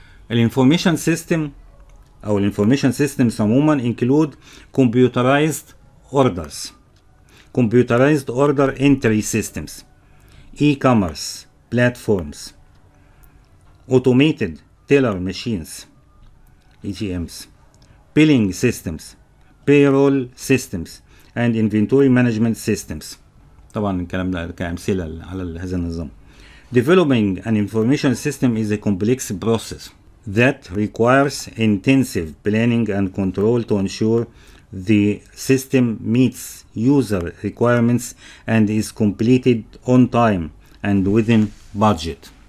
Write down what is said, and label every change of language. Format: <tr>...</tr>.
<ar>الانفورميشن سيستم او الانفورميشن سيستمز عموما</ar> <en>include computerized orders, computerized order entry systems, e-commerce platforms, automated teller machines ATMs, billing systems, payroll systems and inventory management systems.</en> <ar>طبعا الكلام ده كأمثلة على هذا النظام.</ar> <en>Developing an information system is a complex process that requires intensive planning and control to ensure the system meets user requirements and is completed on time and within budget.</en>